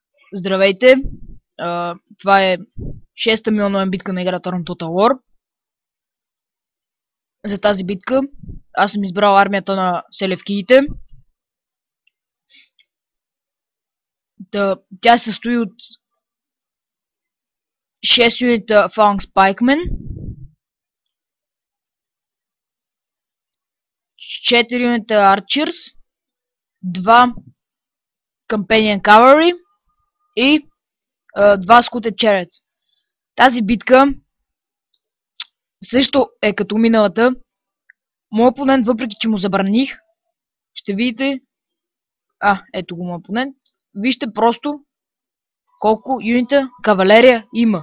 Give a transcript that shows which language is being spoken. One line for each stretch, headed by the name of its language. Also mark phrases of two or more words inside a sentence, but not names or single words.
Bulgarian: Здравейте! Това е 6-та ми онлайн битка на играта на Total War. За тази битка аз съм избрал армията на селевкиите. Тя се състои от 6 юнита
English: Phalanx Pikemen,
Bulgarian: 4 юнита Archers, 2
English: Companion Cavalry
Bulgarian: и 2
English: Scooted Chariots.
Bulgarian: Тази битка също е като миналата. Моят опонент, въпреки че му забраних, ще видите... ето го моят опонент. Вижте просто колко юнита кавалерия има.